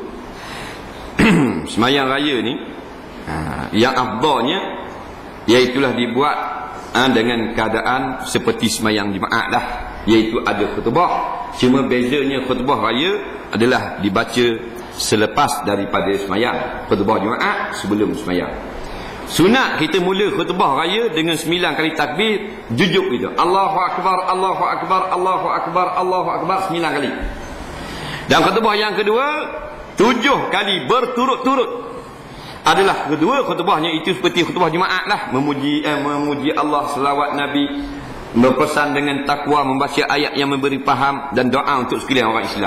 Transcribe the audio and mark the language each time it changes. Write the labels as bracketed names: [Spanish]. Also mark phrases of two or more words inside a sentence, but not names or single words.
[Malay] Semayang raya ni yang afdalnya iaitulah dibuat dengan keadaan seperti semayang jemaah lah, iaitu ada khutbah. Cuma bezanya khutbah raya adalah dibaca selepas daripada semayang, khutbah jemaah sebelum semayang. Sunat kita mula khutbah raya dengan 9 kali takbir, jujuk gitu. [Arabic] الله أكبر، الله أكبر، الله أكبر، الله أكبر 9 kali. [Malay] Dan khutbah yang kedua 7 kali berturut-turut. Adalah kedua khutbahnya itu seperti khutbah Jumaat lah, memuji Allah, selawat Nabi, berpesan dengan takwa, membaca ayat yang memberi faham dan doa untuk sekalian orang Islam.